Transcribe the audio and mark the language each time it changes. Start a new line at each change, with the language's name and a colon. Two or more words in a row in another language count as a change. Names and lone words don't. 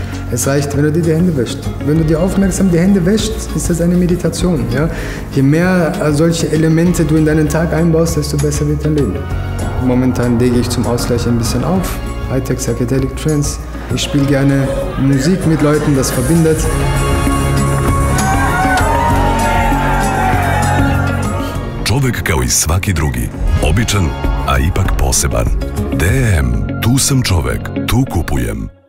German: Es reicht, wenn du dir die Hände wäschst. Wenn du dir aufmerksam die Hände wäschst, ist das eine Meditation. Ja. Je mehr solche Elemente du in deinen Tag einbaust, desto besser wird dein Leben. Momentan lege ich zum Ausgleich ein bisschen auf.
English: Hightech Psychedelic Trance.
German: Ich spiele gerne Musik mit Leuten, das verbindet.
Serbian: Čovek kao i svaki drugi, običan, a ipak poseban. DM, tu sam čovek, tu kupujem.